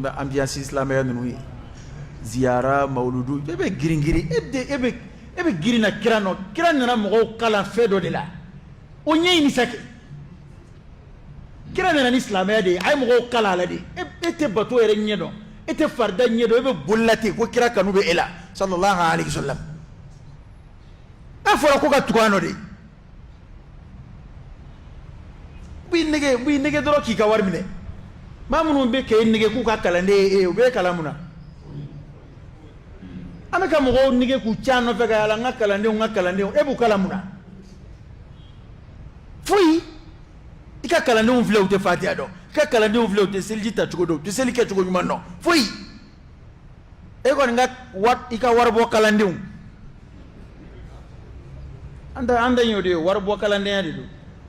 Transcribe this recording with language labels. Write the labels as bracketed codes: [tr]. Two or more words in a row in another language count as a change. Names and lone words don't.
[bm] bɛ ambiance silamɛya ninnu ye ziyara mawuludu e bɛ girin-girin e bɛ girin na kira nɔ kira nana mɔgɔw kalan fɛn dɔ de la o ɲɛɲini sa kɛ kira nana ni silamɛya de ye a ye mɔgɔw kalan a la de e tɛ bato yɛrɛ ɲɛ dɔn e tɛ farida ɲɛ dɔn e bɛ boli la ten ko kira kanu bɛ e la [ar] صلى الله عليه وسلم [bm] a fɔra ko ka tugu a nɔ de b'i nege dɔrɔn k'i ka wari minɛ maa minnu bɛ k'e nege k'u ka kalanden ye u bɛ kalan mun na an bɛ ka mɔgɔw nege k'u ca nɔfɛ ka yala n ka kalandenw e b'u kalan mun na foyi i ka kalandenw filɛ u tɛ fatiha dɔn i ka kalandenw filɛ u tɛ seliji ta cogo dɔn u tɛ seli kɛ cogo ɲuman dɔn foyi e kɔni i ka waribɔ kalandenw an ta y'o de ye waribɔ kalandenya de don